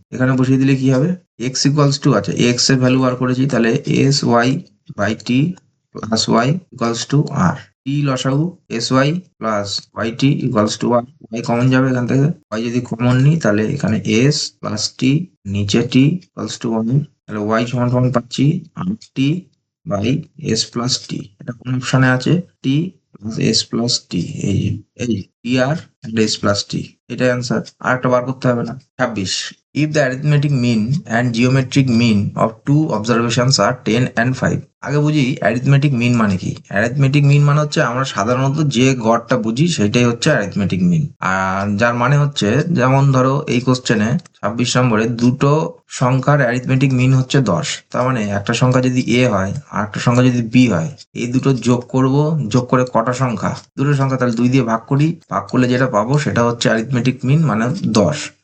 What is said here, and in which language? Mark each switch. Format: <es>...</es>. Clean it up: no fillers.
<bn>এখানে বসিয়ে দিলে কি হবে, এক্স ইকুয়ালস টু, আচ্ছা এক্স এর ভ্যালু বার করেছি, তাহলে S Y by T plus Y equals to আর, টি লসাগু S Y plus Y T equals to আর, Y common যাবে এখান থেকে, ওয়াই যদি কমন নিই তাহলে এখানে এস প্লাস টি নিচে টি ইকুয়ালস টু ওয়ান, তাহলে ওয়াই সমান সমান পাচ্ছি আর টি বাই এস প্লাস টি। এটা কোন অপশনে আছে, টি প্লাস এস প্লাস টি, এই টি আর এস প্লাস টি, এটাই অ্যান্সার। আর একটা বার করতে হবে না।</bn> <en>26, if the arithmetic mean and geometric mean of two observations are 10 and 5।</en> <bn>আগে বুঝি অ্যারিথমেটিক মিন মানে কি। অ্যারিথমেটিক মিন মানে হচ্ছে আমরা সাধারণত যে গড়টা বুঝি সেটাই হচ্ছে অ্যারিথমেটিক মিন, আর যার মানে হচ্ছে যেমন ধরো এই কোশ্চেনে 26 নম্বরে দুটো সংখ্যার অ্যারিথমেটিক মিন হচ্ছে 10, তার মানে একটা সংখ্যা যদি এ হয় আর একটা সংখ্যা যদি বি হয়, এই দুটো যোগ করব, যোগ করে কটা সংখ্যা, দুটো সংখ্যা, তাহলে 2 দিয়ে ভাগ করি, ভাগ করলে যেটা পাবো সেটা হচ্ছে অ্যারিথমেটিক মিন মানে 10।</bn>